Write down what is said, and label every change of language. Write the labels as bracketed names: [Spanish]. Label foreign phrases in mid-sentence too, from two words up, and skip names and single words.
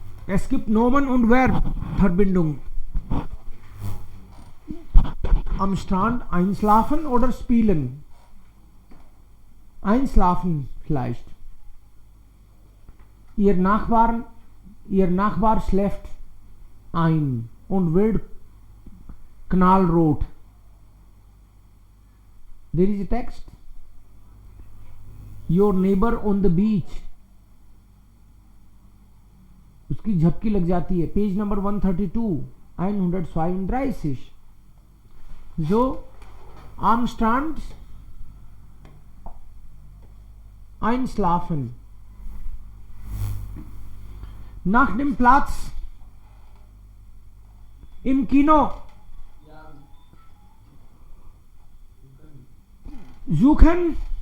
[German] Es gibt Nomen und Verbindung. Am Strand einschlafen oder spielen? Einschlafen vielleicht. Ihr Nachbar schläft ein und wird knallrot. [English] There is a text. Your neighbor on the beach. [Hindi] उसकी झपकी लग जाती है. [English] page number 132 132. [German] So am Strand einschlafen. Nach dem Platz im Kino suchen.